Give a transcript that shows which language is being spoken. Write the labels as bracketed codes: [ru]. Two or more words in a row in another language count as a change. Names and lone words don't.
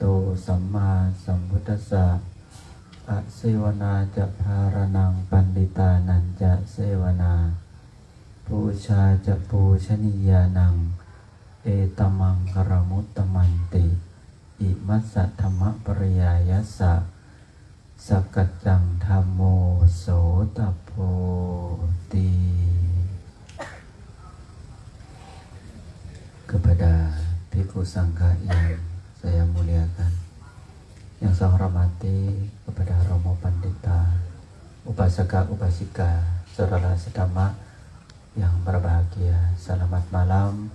[pi] สัมมาสัมพุทธัสสะอะเสวนาจะภารนังปันดิตานันจะเสวนาปูชาจะปูชนียานังเอตมังกรมุตตมันติอิมัสสะธรรมปริยายัสสะสกัจจังธัมโมโสตโพติ. [id] Kepada Bhikkhu Sangha yang saya muliakan, yang saya hormati, kepada Romo Pandita, Upasaka Upasika, saudara sedama yang berbahagia, selamat malam.